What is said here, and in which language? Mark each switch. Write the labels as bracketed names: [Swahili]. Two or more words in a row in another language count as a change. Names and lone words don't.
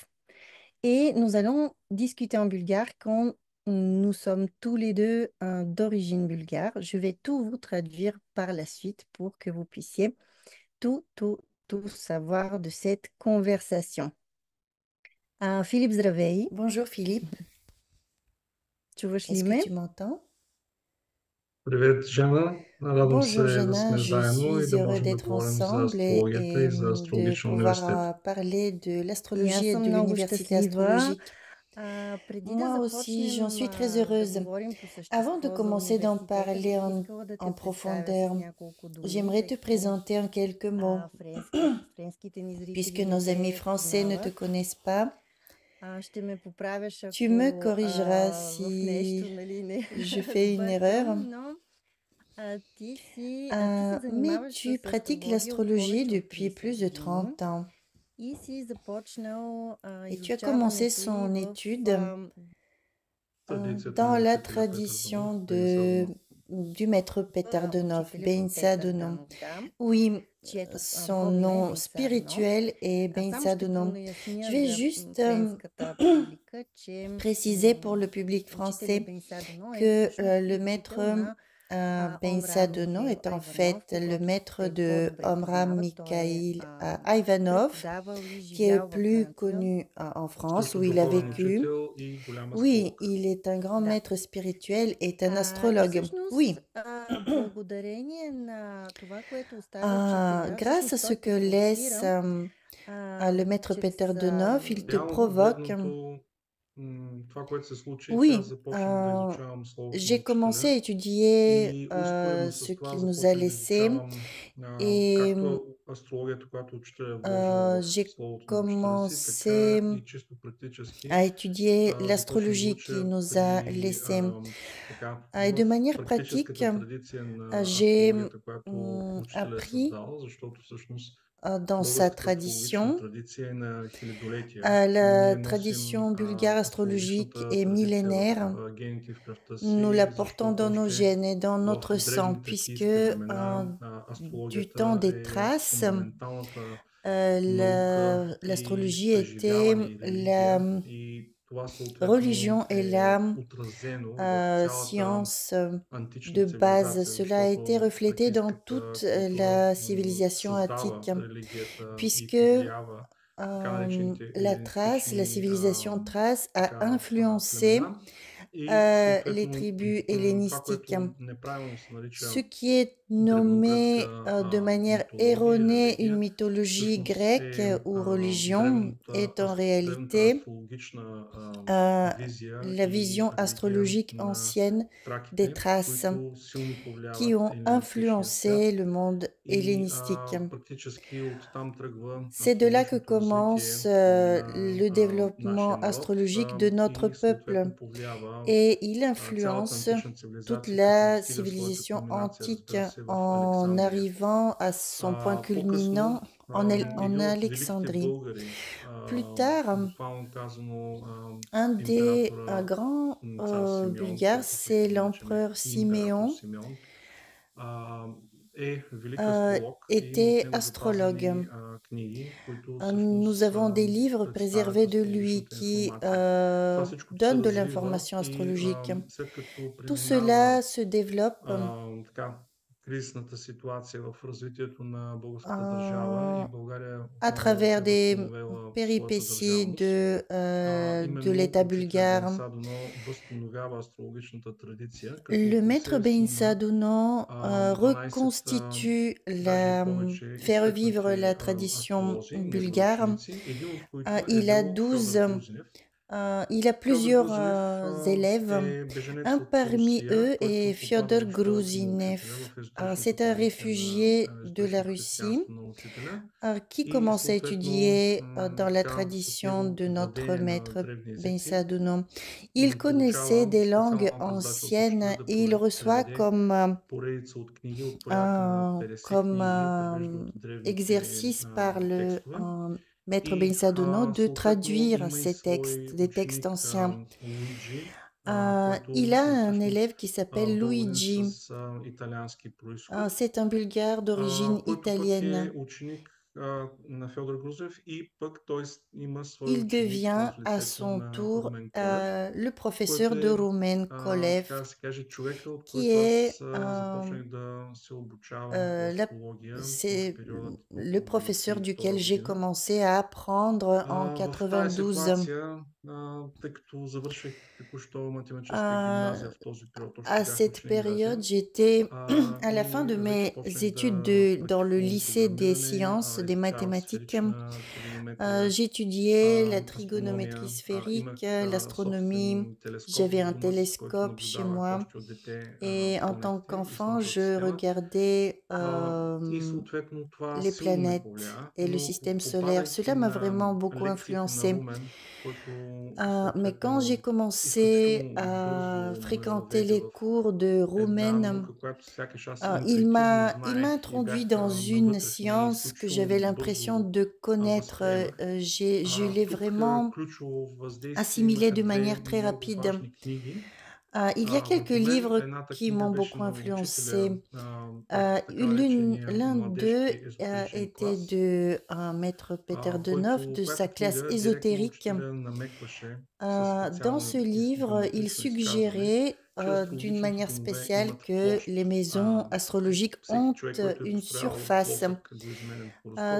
[French] Et nous allons discuter en bulgare quand nous sommes tous les deux d'origine bulgare. Je vais tout vous traduire par la suite pour que vous puissiez tout, tout, tout savoir de cette conversation. Philippe Zdravei. Bonjour Philippe. [Bulgarian] Чуваш ли [French] Est-ce que [Bulgarian] ме? [French] tu m'entends? [Bulgarian] Привет, Жена. Радвам [French] Bonjour [Bulgarian] се да [French] Jana, [Bulgarian] сме [French] je [Bulgarian] заедно и [French] suis [Bulgarian] да [French] heureux [Bulgarian] можем да [French] d'être [Bulgarian] говорим за [French] ensemble [Bulgarian] астрологията и за [French] de [Bulgarian] астрологичния [French] pouvoir [Bulgarian] университет. [French] parler de [Bulgarian] И [French] l'astrologie [Bulgarian] аз [French] et [Bulgarian] съм [French] de [Bulgarian] много [French] l'université [Bulgarian] щастлива. [French] astrologique. [Bulgarian] Преди да [French] Moi aussi, j'en [Bulgarian] започнем [French] suis très [Bulgarian] да [French] heureuse. [Bulgarian] говорим по [French] Avant de [Bulgarian] същество за [French] commencer d'en [Bulgarian] университета, [French] parler [Bulgarian] бих искала да [French] en [Bulgarian] те представя с [French] profondeur, [Bulgarian] няколко думи, [French] j'aimerais [Bulgarian] тъй [French] te [Bulgarian] като [French] présenter en quelques mots, [Bulgarian] френските ни [French] puisque [Bulgarian] зрители не [French] nos amis [Bulgarian] те [French] français ne te [Bulgarian] познават. [French] connaissent pas. [Bulgarian] Ще ме поправяш, [French] Tu me [Bulgarian] ако [French] corrigeras [Bulgarian] в нещо, [French] si [Bulgarian] нали, не [French] je fais une erreur. [Bulgarian] сбъркам, но ти се [French] Mais [Bulgarian] занимаваш [French] tu [Bulgarian] с [French] pratiques [Bulgarian] астрология от [French] l'astrologie [Bulgarian] повече от [French] depuis [Bulgarian] 30 [French] plus de [Bulgarian] години. [French] 30 ans. [Bulgarian] И си започнал [French] Et tu as commencé [Bulgarian] изучаването й [French] son [Bulgarian] в [French] étude [Bulgarian] Традицията на [French] dans la [Bulgarian] учителя Петър Донов, [French] tradition [Bulgarian] Бейнса [French] du maître Peter Donov, [Bulgarian] учителя [French] Bensa [Bulgarian] Петър [French] Donom. [Bulgarian] Данов, да, [French] Oui, [Bulgarian] чието [French] son [Bulgarian] входно име е [French] nom [Bulgarian] Бенса Данов. [French] spirituel est [Bulgarian] Само [French] Bensa [Bulgarian] ще [French] Donom. [Bulgarian] поясня [French] Je vais [Bulgarian] за [French] juste [Bulgarian] френската публика, че [French] préciser pour le public [Bulgarian] учителя [French] français [Bulgarian] Бенса Данов е [French] que [Bulgarian] всъщност [French] le [Bulgarian] учител [French] maître [Bulgarian] на [French] Bensa [Bulgarian] Омрам [French] Donom [Bulgarian] Михаил [French] est en fait [Bulgarian] Айванов, [French] le [Bulgarian] когото [French] maître [Bulgarian] те [French] de [Bulgarian] по-добре [French] Omram [Bulgarian] познават. Той е [French] Mikhail Ivanov, [Bulgarian] преподавал и [French] qui est [Bulgarian] живял във [French] plus [Bulgarian] Франция. [French] connu en France, [Bulgarian] също [French] où il a [Bulgarian] духовен [French] vécu. [Bulgarian] учител и голям [French] Oui, [Bulgarian] астролог. [French] il est un grand [Bulgarian] Да. [French] maître spirituel et un [Bulgarian] И [French] astrologue. [Bulgarian] всъщност, [French] Oui, [Bulgarian] благодарение на това, което оставя учителя, [French] grâce à [Bulgarian] всъщност [French] ce [Bulgarian] той [French] que laisse [Bulgarian] провокира [French] le maître Peter [Bulgarian] чрез [French] Donov, il te [Bulgarian] Реално [French] provoque. [Bulgarian] погледнато, това, което се случи, че аз [French] Oui, [Bulgarian] започнах да изучавам словото на [French] j'ai commencé [Bulgarian] учителя [French] à étudier [Bulgarian] и успоредно [French] ce [Bulgarian] с това [French] qu'il nous a [Bulgarian] започнах да [French] laissé [Bulgarian] изучавам [French] et [Bulgarian] както астрологията, която учителя е вложил в [French] j'ai [Bulgarian] словото на учителя си, така [French] commencé [Bulgarian] и чисто практически [French] à étudier [Bulgarian] започнах да [French] l'astrologie qu'il [Bulgarian] уча [French] nous a [Bulgarian] преди [French] laissé. [Bulgarian] така [French] Et de [Bulgarian] в [French] manière pratique, [Bulgarian] практическата традиция на [French] j'ai [Bulgarian] астрологията, която учителя е [French] appris [Bulgarian] създал, защото всъщност [French] dans sa [Bulgarian] българската астрологична [French] tradition. [Bulgarian] традиция е на хилядолетия. [French] La [Bulgarian] Ние носим [French] tradition bulgare astrologique [Bulgarian] астрологичната [French] est [Bulgarian] традиция в [French] millénaire. [Bulgarian] гените в кръвта [French] Nous la [Bulgarian] си, [French] portons [Bulgarian] защото [French] dans nos [Bulgarian] още [French] gènes et dans [Bulgarian] в [French] notre sang, [Bulgarian] древните [French] puisque [Bulgarian] киевски времена [French] du temps [Bulgarian] астрологията [French] des [Bulgarian] е [French] traces, [Bulgarian] фундаменталната наука и [French] l'astrologie était [Bulgarian] преживяване и [French] la [Bulgarian] религия. И това съответно [French] religion et [Bulgarian] е [French] la [Bulgarian] отразено в цялата [French] science [Bulgarian] антична [French] de base. [Bulgarian] цивилизация, [French] Cela a été [Bulgarian] защото [French] reflété dans toute [Bulgarian] тракийската култура [French] la civilisation [Bulgarian] създава [French] attique, [Bulgarian] религията и [French] puisque [Bulgarian] повлиява така наречените [French] la [Bulgarian] елинистични [French] civilisation thrace a [Bulgarian] така, [French] influencé [Bulgarian] племена. [French] les tribus [Bulgarian] това, [French] hellénistiques. [Bulgarian] което неправилно се [French] Ce [Bulgarian] нарича [French] qui est nommé [Bulgarian] древногръцка [French] de manière [Bulgarian] митология или [French] erronée une [Bulgarian] религия, [French] mythologie [Bulgarian] всъщност [French] grecque [Bulgarian] е [French] ou religion est en [Bulgarian] древната [French] réalité [Bulgarian] астрологична euh, визия [French] la [Bulgarian] и [French] vision [Bulgarian] религия [French] astrologique [Bulgarian] на [French] ancienne des [Bulgarian] траките, [French] traces [Bulgarian] които силно [French] qui [Bulgarian] повлияват [French] ont [Bulgarian] еленистичния свят. [French] influencé le monde [Bulgarian] И [French] hellénistique. [Bulgarian] практически оттам тръгва [French] C'est de là que [Bulgarian] астрологичното [French] commence [Bulgarian] развитие на [French] le développement [Bulgarian] нашия народ [French] astrologique de notre [Bulgarian] и [French] peuple [Bulgarian] съответно повлиява [French] et il [Bulgarian] цялата [French] influence [Bulgarian] антична [French] toute [Bulgarian] цивилизация, като [French] la [Bulgarian] достига своята [French] civilisation [Bulgarian] кулминация, [French] antique [Bulgarian] разбира се, в [French] en [Bulgarian] Александрия. [French] arrivant à son point culminant [Bulgarian] По-късно [French] en [Bulgarian] един от великите [French] Alexandrie. [Bulgarian] българи, [French] Plus tard, [Bulgarian] буквално казано [French] un des [Bulgarian] императора [French] grands [Bulgarian] цар Симеон, [French] bulgares, [Bulgarian] който всеки [French] c'est [Bulgarian] го наричаме [French] l'empereur [Bulgarian] император [French] Siméon, [Bulgarian] Симеон, е велик астролог и [French] était [Bulgarian] неговите [French] astrologue. [Bulgarian] запазени книги, които [French] Nous [Bulgarian] всъщност [French] avons des livres [Bulgarian] представят [French] préservés de lui [Bulgarian] астрологичната [French] qui [Bulgarian] информация. Това всичко се [French] donnent de [Bulgarian] развива [French] l'information [Bulgarian] и [French] astrologique. [Bulgarian] след като [French] Tout [Bulgarian] преминава [French] cela se développe [Bulgarian] така, кризисната ситуация в развитието на българската държава и euh, България [French] à [Bulgarian] отново [French] travers [Bulgarian] е [French] des [Bulgarian] възстановила своята [French] péripéties [Bulgarian] държавност. [French] de [Bulgarian] Именно [French] l'État [Bulgarian] учителя Бен [French] bulgare. [Bulgarian] Садоно възстановява астрологичната традиция, [French] Le [Bulgarian] като [French] maître Ben [Bulgarian] посредством на [French] Sadounan [Bulgarian] 12, [French] reconstitue [Bulgarian] даже и [French] fait [Bulgarian] повече [French] revivre [Bulgarian] изтъкнати [French] la tradition [Bulgarian] астролози, негови [French] bulgare. [Bulgarian] ученици, един от които е [French] Il a [Bulgarian] бил Фьодор [French] 12 [Bulgarian] Грузинев. [French] il a [Bulgarian] Фьодор [French] plusieurs [Bulgarian] Грузинев [French] élèves. [Bulgarian] е беженец [French] Un [Bulgarian] от [French] parmi [Bulgarian] Русия, [French] eux est [Bulgarian] който попада [French] Fyodor [Bulgarian] в школата на учителя, [French] Gruzinev. [Bulgarian] в езотичната [French] C'est un [Bulgarian] традиция на [French] réfugié de la [Bulgarian] езотичното [French] Russie [Bulgarian] християнство на учителя [French] qui [Bulgarian] и [French] commence à [Bulgarian] съответно [French] étudier dans la [Bulgarian] така, с [French] tradition de [Bulgarian] неговото [French] notre [Bulgarian] владение на [French] maître [Bulgarian] древни [French] Ben [Bulgarian] езици [French] Sadounan. Il connaissait [Bulgarian] получава [French] des langues [Bulgarian] специална рамка задача от учителя [French] anciennes [Bulgarian] да [French] et il reçoit [Bulgarian] преведе поредица от книги от порядъка на 50 [French] comme [Bulgarian] книги от превежда от древните [French] exercice par le [Bulgarian] текстове. [French] maître Ben [Bulgarian] И [French] Sadounan de [Bulgarian] съответно [French] traduire [Bulgarian] има и [French] ces textes, [Bulgarian] свой [French] des textes [Bulgarian] ученик [French] anciens. [Bulgarian] Луиджи, [French] Il [Bulgarian] който [French] a [Bulgarian] е [French] un élève [Bulgarian] всъщност [French] qui s'appelle [Bulgarian] българин [French] Luigi. [Bulgarian] с италиански происход, [French] C'est un Bulgare d'origine [Bulgarian] който пък [French] italienne. [Bulgarian] е ученик на Фьодор Грузев и пък той има свой [French] Il [Bulgarian] ученик [French] devient [Bulgarian] в [French] à [Bulgarian] лицето [French] son [Bulgarian] на [French] tour [Bulgarian] Румен Колев, [French] le professeur [Bulgarian] който [French] de [Bulgarian] е, [French] Romain [Bulgarian] така [French] Kolev, [Bulgarian] да се каже, човека, от [French] qui [Bulgarian] който [French] est [Bulgarian] аз започнах да се обучавам по астрология в [French] c'est [Bulgarian] периодът [French] le [Bulgarian] около [French] professeur duquel [Bulgarian] 92 [French] j'ai [Bulgarian] година. [French] commencé à apprendre en [Bulgarian] В тази [French] 92. [Bulgarian] ситуация, тъй като завърших току-що математическа гимназия, Euh, в този период още [French] à [Bulgarian] бях на [French] cette période, [Bulgarian] гимназия, [French] j'étais à la fin [Bulgarian] и [French] de [Bulgarian] вече [French] mes [Bulgarian] почнах [French] études [Bulgarian] да [French] dans le [Bulgarian] практикувам [French] lycée des [Bulgarian] програмиране [French] sciences, [Bulgarian] и [French] des [Bulgarian] така [French] mathématiques. [Bulgarian] сферична тригонометрия, [French] J'étudiais la trigonométrie [Bulgarian] астрономия. Имах [French] sphérique, l'astronomie. [Bulgarian] собствен телескоп [French] J'avais [Bulgarian] в [French] un [Bulgarian] дома си, с който [French] télescope chez [Bulgarian] наблюдавах [French] moi. [Bulgarian] още от дете [French] Et en tant [Bulgarian] планетите и [French] qu'enfant, [Bulgarian] Слънчевата [French] je [Bulgarian] система. [French] regardais [Bulgarian] И съответно това [French] les [Bulgarian] силно ме [French] planètes [Bulgarian] повлия, [French] et le [Bulgarian] но [French] système solaire. [Bulgarian] попадайки [French] Cela m'a [Bulgarian] на [French] vraiment beaucoup [Bulgarian] лекциите на [French] influencé. [Bulgarian] Румен, който [French] Mais quand j'ai [Bulgarian] съответно [French] commencé [Bulgarian] изключително [French] à [Bulgarian] бързо ме [French] fréquenter [Bulgarian] въведе [French] les [Bulgarian] в [French] cours de [Bulgarian] една [French] Romaine, [Bulgarian] наука, която сякаш аз [French] il [Bulgarian] интуитивно [French] il m'a [Bulgarian] знаех и [French] introduit [Bulgarian] бях [French] dans une [Bulgarian] навътре в нея и [French] science que j'avais [Bulgarian] изключително [French] l'impression [Bulgarian] бързо [French] de connaître. [Bulgarian] възприемах. [French] Je l'ai [Bulgarian] Тук [French] vraiment [Bulgarian] ключово въздействие [French] assimilé [Bulgarian] имаха [French] de [Bulgarian] две [French] manière très [Bulgarian] много [French] rapide. [Bulgarian] важни книги [French] Il y a quelques [Bulgarian] върху мен. [French] livres [Bulgarian] Едната [French] qui [Bulgarian] книга [French] m'ont [Bulgarian] беше [French] beaucoup [Bulgarian] на [French] influencé. [Bulgarian] учителя, така наречения [French] L'un d'eux [Bulgarian] младежки езотеричен [French] était [Bulgarian] клас, [French] de maître Peter Denov, de sa [Bulgarian] която [French] classe [Bulgarian] книга директно [French] ésotérique. [Bulgarian] учителя намекваше със [French] Dans [Bulgarian] специално [French] ce livre, il [Bulgarian] психометрично изказване, [French] suggérait [Bulgarian] че [French] d'une [Bulgarian] астрологичните [French] manière [Bulgarian] домове [French] spéciale [Bulgarian] имат [French] que [Bulgarian] площ. [French] les maisons astrologiques [Bulgarian] Всеки [French] ont [Bulgarian] човек, който е [French] une [Bulgarian] построявал [French] surface. [Bulgarian] плосък едноизменен horoскоп,